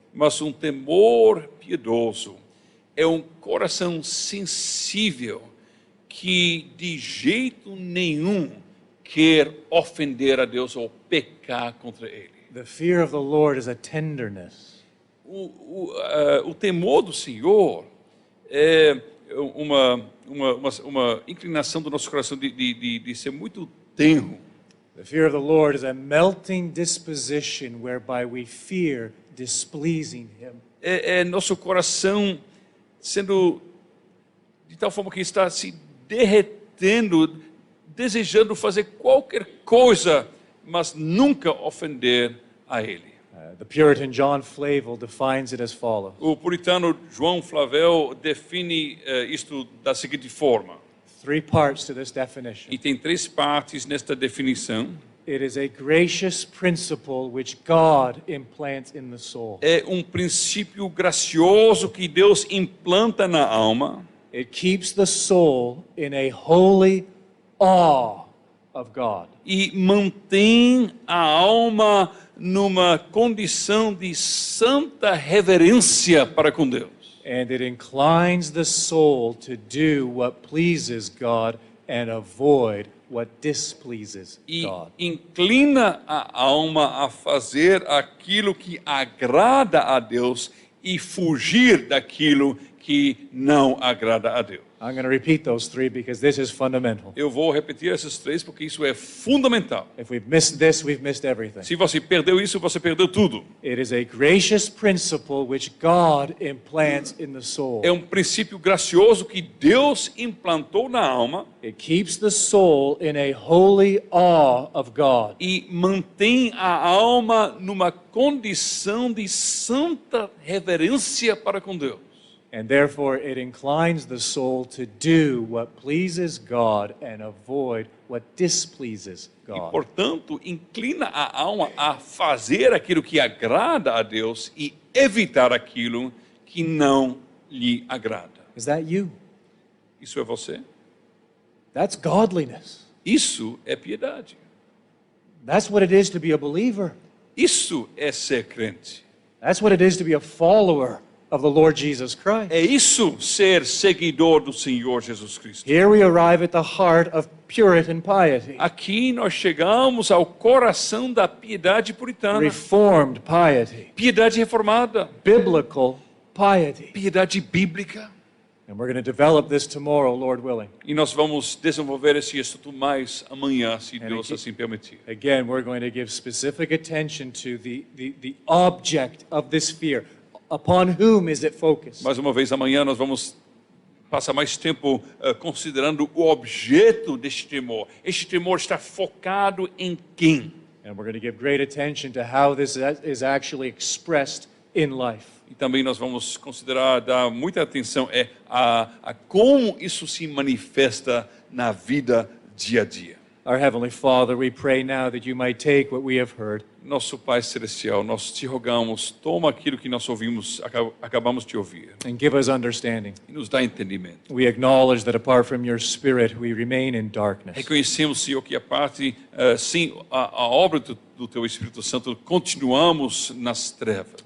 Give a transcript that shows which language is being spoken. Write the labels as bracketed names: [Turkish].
[Portuguese] Mas um temor piedoso é um coração sensível que de jeito nenhum quer ofender a Deus ou pecar contra Ele. [English] The fear of the Lord is a tenderness. [Portuguese] O temor do Senhor é uma inclinação do nosso coração de ser muito tenro. [English] The fear of the Lord is a melting disposition whereby we fear displeasing Him. [Portuguese] É nosso coração sendo de tal forma que está se derretendo, desejando fazer qualquer coisa, mas nunca ofender a Ele. [English] The Puritan John Flavel defines it as follows. [Portuguese] O puritano João Flavel define isto da seguinte forma, [English] 3 parts to this definition. [Portuguese] e tem 3 partes nesta definição. [English] It is a gracious principle which God implants in the soul. [Portuguese] É um princípio gracioso que Deus implanta na alma. [English] It keeps the soul in a holy awe of God. [Portuguese] E mantém a alma numa condição de santa reverência para com Deus. [English] And it inclines the soul to do what pleases God and avoid what displeases [Portuguese] E [English] God. [Portuguese] inclina a alma a fazer aquilo que agrada a Deus e fugir daquilo que não agrada a Deus. [English] I'm going to repeat those 3 because this is fundamental. [Portuguese] Eu vou repetir esses 3 porque isso é fundamental. [English] If we've missed this, we've missed everything. [Portuguese] Se você perdeu isso, você perdeu tudo. [English] It is a gracious principle which God implants in the soul. [Portuguese] É um princípio gracioso que Deus implantou na alma [English] It keeps the soul in a holy awe of God. [Portuguese] e mantém a alma numa condição de santa reverência para com Deus. [English] And therefore it inclines the soul to do what pleases God and avoid what displeases [Portuguese] E, [English] God. [Portuguese] portanto, inclina a alma a fazer aquilo que agrada a Deus e evitar aquilo que não lhe agrada. [English] Is that you? [Portuguese] Isso é você? [English] That's godliness. [Portuguese] Isso é piedade. [English] That's what it is to be a believer. [Portuguese] Isso é ser crente. [English] That's what it is to be a follower of the Lord Jesus Christ. [Portuguese] É isso ser seguidor do Senhor Jesus Cristo. [English] Here we arrive at the heart of Puritan piety, [Portuguese] Aqui nós chegamos ao coração da piedade puritana. [English] Reformed piety, [Portuguese] Piedade reformada. [English] biblical piety. [Portuguese] Piedade bíblica. [English] And we're going to develop this tomorrow, Lord willing. [Portuguese] E nós vamos desenvolver esse estudo mais amanhã, se Deus aqui- assim permitir. [English] Again, we're going to give specific attention to the object of this fear. Upon whom is it focused? [Portuguese] Mais uma vez, amanhã nós vamos passar mais tempo considerando o objeto deste temor. Este temor está focado em quem? [English] And we're going to give great attention to how this is actually expressed in life. [Portuguese] E também nós vamos considerar, dar muita atenção a como isso se manifesta na vida dia a dia. [English] Our Heavenly Father, we pray now that you might take what we have heard [Portuguese] Nosso Pai Celestial, nós te rogamos, toma aquilo que nós ouvimos, acabamos de ouvir, [English] and give us understanding. [Portuguese] e nos dá entendimento. [English] We acknowledge that apart from your Spirit, we remain in darkness. [Portuguese] Reconhecemos, Senhor, que a parte, sem a obra do Teu Espírito Santo, continuamos nas trevas.